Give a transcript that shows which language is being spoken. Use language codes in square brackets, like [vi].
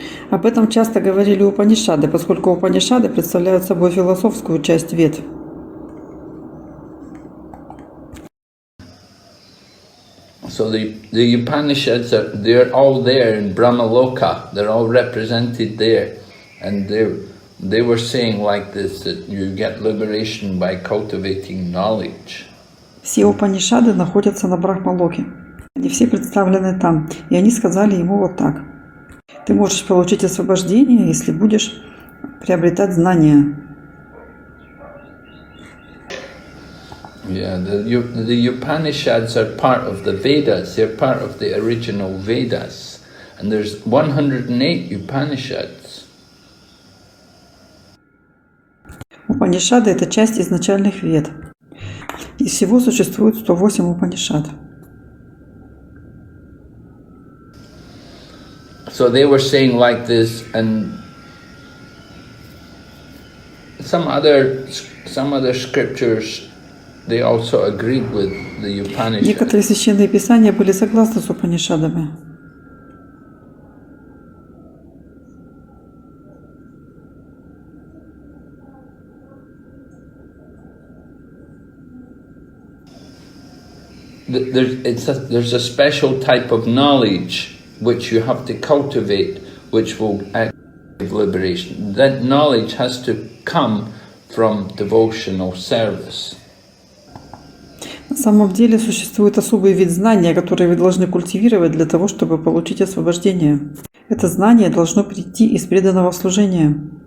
[ru] Об этом часто говорили Упанишады, поскольку Упанишады представляют собой философскую часть Вед. [en] So the Upanishads, they're all there in Brahmaloka, they're all represented there, and they were saying like this, that you get liberation by cultivating knowledge. [ru] Все Упанишады находятся на Брахмалоке. Они все представлены там, и они сказали ему вот так. Ты можешь получить освобождение, если будешь приобретать знания. [en] Yeah, the Upanishads are part of the Vedas, they're part of the original Vedas. And there's 108 Upanishads. [ru] Упанишады – это часть изначальных Вед. И всего существует 108 Упанишад. [en] So they were saying like this, and some other scriptures, they also agreed with the Upanishads. [ru] Некоторые священные писания были согласны с Упанишадами. [en] There's a special type of knowledge which you have to cultivate, which will give liberation. That knowledge has to come from devotional service. [ru] На самом деле существует особый вид знания, который вы должны культивировать для того, чтобы получить освобождение. Это знание должно прийти из преданного служения.